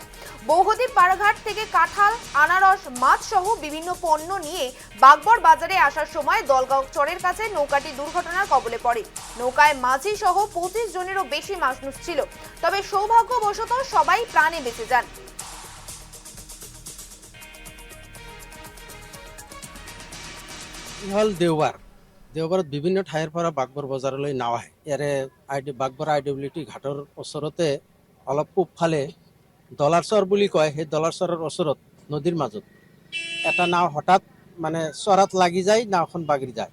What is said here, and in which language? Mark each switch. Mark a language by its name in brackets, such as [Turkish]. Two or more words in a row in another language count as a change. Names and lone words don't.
[Bangla] বৌহতি পারঘাট থেকে কাঁঠাল, আনারস, মাছ সহ বিভিন্ন পণ্য নিয়ে বাগবর বাজারে আসার সময় দলগাঁও চরের কাছে নৌকাটি দুর্ঘটনার কবলে পড়ে। নৌকায় মাঝি সহ 25 জনেরও বেশি মানুষ ছিল, তবে সৌভাগ্যবশত সবাই প্রাণে বেঁচে যান। [Assamese] হল দেওবাৰত বিভিন্ন ঠাইৰ পৰা বাগবৰ বজাৰলৈ নাও আহে। ইয়াৰে বাগবৰ আইডব্লিউটি ঘাটৰ ওচৰতে অলপ পূবফালে ডলাৰচৰ বুলি কয়, সেই ডলাৰচৰৰ ওচৰত নদীৰ মাজত এটা নাও হঠাৎ চৰাত লাগি যায়, নাওখন বাগৰি যায়।